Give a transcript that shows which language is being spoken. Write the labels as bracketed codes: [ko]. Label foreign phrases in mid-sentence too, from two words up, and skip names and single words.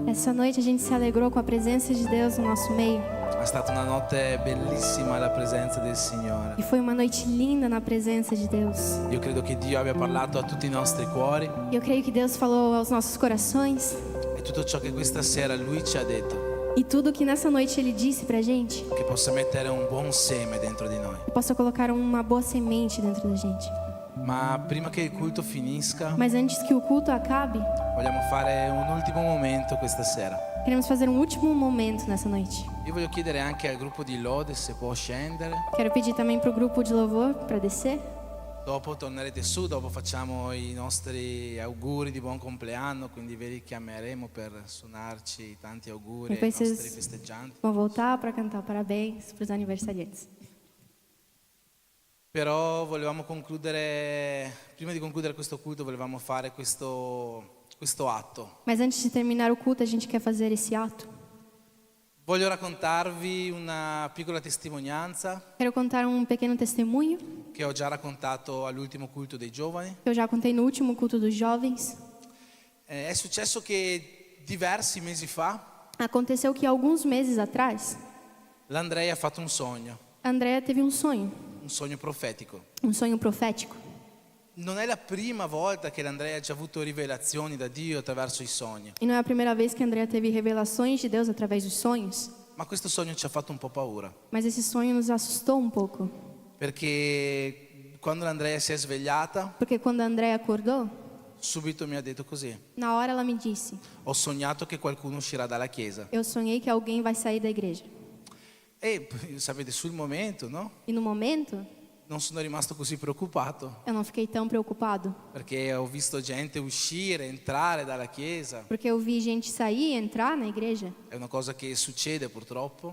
[pt] Essa noite a gente se alegrou com a presença de Deus no nosso meio. [it] È stata una notte bellissima la presenza del Signore. [pt] E foi uma noite linda na presença de Deus. [it] Io credo che Dio abbia parlato a tutti i nostri cuori [pt] E eu creio que Deus falou aos nossos corações. [it] e tutto ciò che questa sera Lui ci ha detto, [pt] E tudo que nessa noite Ele disse pra gente, [it] che possa mettere un buon seme dentro di noi. [pt] que possa colocar uma boa semente dentro da gente. [it] Ma prima che il culto finisca, [pt] Mas antes que o culto acabe, [it] vogliamo fare un ultimo momento questa sera. [pt] queremos fazer um último momento nessa noite. [it] Io voglio chiedere anche al gruppo di Lode se può scendere. [pt] Quero pedir também pro grupo de louvor para descer. [it] Dopo tornerete su, dopo facciamo i nostri auguri di buon compleanno, quindi ve li chiameremo per suonarci tanti auguri ai [pt] Depois [it] nostri [pt] vocês [it] festeggianti. [pt] vão voltar para cantar parabéns para os aniversariantes. [it] Però volevamo concludere, prima di concludere questo culto, volevamo fare questo atto. [pt] Mas antes de terminar o culto, a gente quer fazer esse ato. [it] Voglio raccontarvi una piccola testimonianza [pt] Quero contar um pequeno testemunho [it] che ho già raccontato all'ultimo culto dei giovani. [pt] que eu já contei no último culto dos jovens. [it] È successo che diversi mesi fa [pt] Aconteceu que alguns meses atrás, [it] l'Andrea ha fatto un sogno [pt] a Andrea teve um sonho [it] profetico. [pt] profético. [it] Non è la prima volta che l'Andrea ha già avuto rivelazioni da Dio attraverso i sogni, [pt] E não é a primeira vez que a Andrea teve revelações de Deus através dos sonhos, [it] ma questo sogno ci ha fatto un po' paura, [pt] mas esse sonho nos assustou um pouco, [it] perché quando l'Andrea si è svegliata, [pt] porque quando a Andrea acordou, [it] subito mi ha detto così: [pt] na hora ela me disse: [it] ho sognato che qualcuno uscirà dalla chiesa. [pt] eu sonhei que alguém vai sair da igreja. [it] E sapete, sul momento, no? [pt] E no momento, [it] Non sono rimasto così preoccupato, [pt] eu não fiquei tão preocupado, [it] perché ho visto gente uscire, entrare dalla chiesa. [pt] porque eu vi gente sair e entrar na igreja. [it] È una cosa che succede purtroppo.